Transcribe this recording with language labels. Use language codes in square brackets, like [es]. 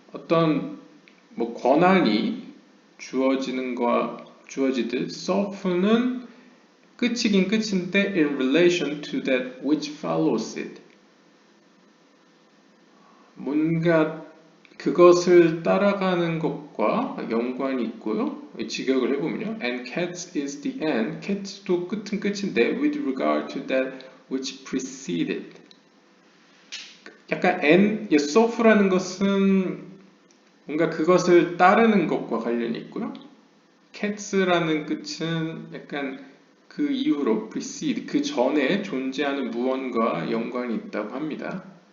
[ko] 어떤 권한이 주어지듯 soft는 끝이긴 끝인데 [en] in relation to that which follows it. [ko] 뭔가 그것을 따라가는 것과 연관이 있고요. 직역을 해보면요. [en] And cats is the end. [ko] cats도 끝은 끝인데 [en] with regard to that which preceded. [ko] 약간 soft라는 것은 뭔가 그것을 따르는 것과 관련이 있고요. cats라는 끝은 약간 그 이후로 precede, 그 전에 존재하는 무언가와 연관이 있다고 합니다.